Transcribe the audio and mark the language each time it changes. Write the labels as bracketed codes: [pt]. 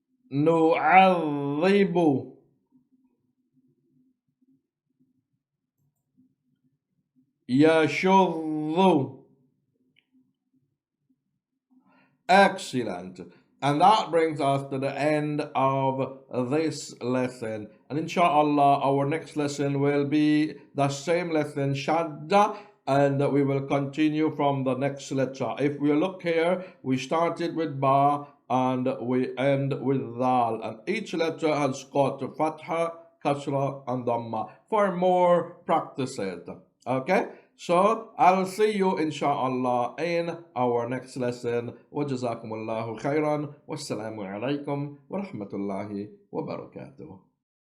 [ar] نعذب يشذ. [en] Excellent. And that brings us to the end of this lesson. And inshallah, our next lesson will be the same lesson, Shaddah, and we will continue from the next letter. If we look here, we started with Ba and we end with Dal. And each letter has got Fatha, Kasra, and Dhamma for more practices. Okay? So I'll see you inshallah in our next lesson. [ar] وجزاكم الله خيرا والسلام عليكم ورحمة الله وبركاته.